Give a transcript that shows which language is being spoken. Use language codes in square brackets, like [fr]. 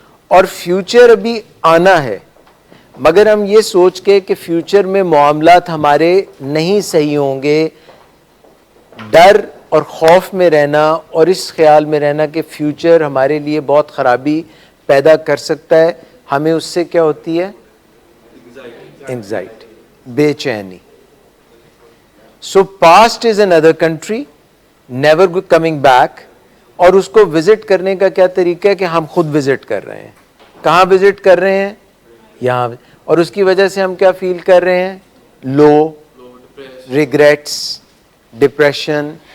[ur] اور فیوچر ابھی آنا ہے، مگر ہم یہ سوچ کے کہ فیوچر میں معاملات ہمارے نہیں صحیح ہوں گے، ڈر اور خوف میں رہنا اور اس خیال میں رہنا کہ فیوچر ہمارے لیے بہت خرابی پیدا کر سکتا ہے، ہمیں اس سے کیا ہوتی ہے؟ انگزائٹی، بے چینی. [en] So past is another country, never coming back. [ur] اور اس کو وزٹ کرنے کا کیا طریقہ ہے کہ ہم خود وزٹ کر رہے ہیں. کہاں وزٹ کر رہے ہیں؟ یہاں. اور اس کی وجہ سے ہم کیا فیل کر رہے ہیں؟ لو، ریگریٹس، ڈپریشن.